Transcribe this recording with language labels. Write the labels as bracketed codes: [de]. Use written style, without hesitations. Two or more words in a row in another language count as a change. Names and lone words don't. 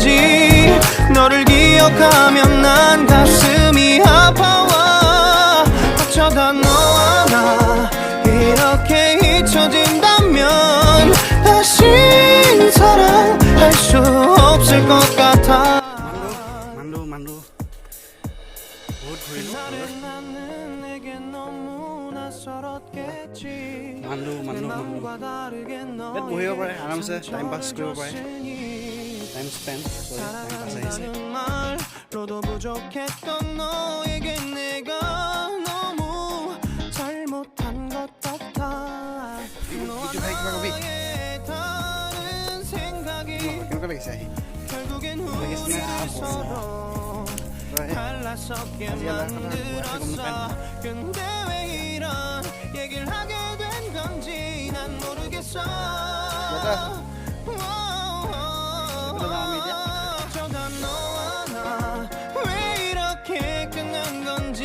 [ko] 너를 기억하면 난 가슴이 아파와. 어쩌다 너와 나 이렇게 잊혀진다면 다시 사랑할 수 없을 것 같아. [as] মাণ্ডু বহুত ঘূৰিলোঁ। ইয়াত বহিব পাৰে, আৰামছে [en] time pass [as] কৰিব পাৰে। [en] time spend [as] আহিছে। [ko] 로도 부족했던 너에게 내가 너무 잘못한 것 같아. [as] কেনেকুৱা লাগিছে আহি? [ko] 결국엔 우리 서로 갈라섰게 만들었어. 근데 왜 이런 얘기를 하게 된 건지 난 모르겠어. 어쩌다 너와 나 왜 이렇게 끝난 건지.